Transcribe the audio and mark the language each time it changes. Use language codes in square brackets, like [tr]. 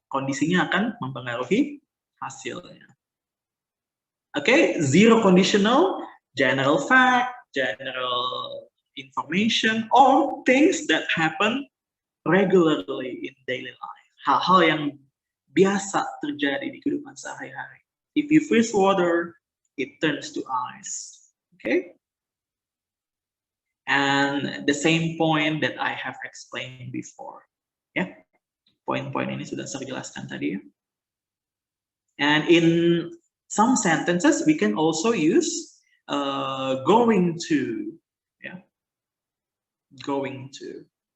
[id] Kondisinya akan mempengaruhi hasilnya. [en] Okay, zero conditional, general fact, general information, or things that happen regularly in daily life. [id] Hal-hal yang biasa terjadi di kehidupan sehari-hari. [en] If you freeze water, it turns to ice. Okay? And the same point that I have explained before. [id] Ya, poin-poin ini sudah saya jelaskan tadi ya. [en] And in some sentences, we can also use going to, yeah, going to.